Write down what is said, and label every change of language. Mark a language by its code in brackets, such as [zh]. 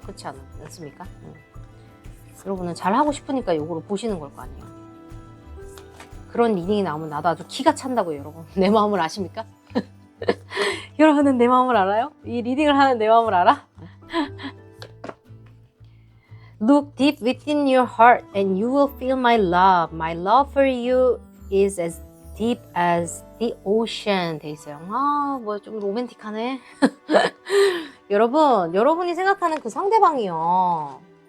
[ko] 그렇지 않습니까? 여러분은 잘하고 싶으니까 요거를 보시는 걸 거 아니에요. 그런 리딩이 나오면 나도 아주 기가 찬다고요, 여러분. 내 마음을 아십니까? 여러분은 내 마음을 알아요? 이 리딩을 하는 내 마음을 알아? [en] Look deep within your heart and you will feel my love. My love for you is as deep as the ocean [ko] 돼 있어요. 뭐 좀 로맨틱하네. 여러분이 생각하는 그 상대방이요.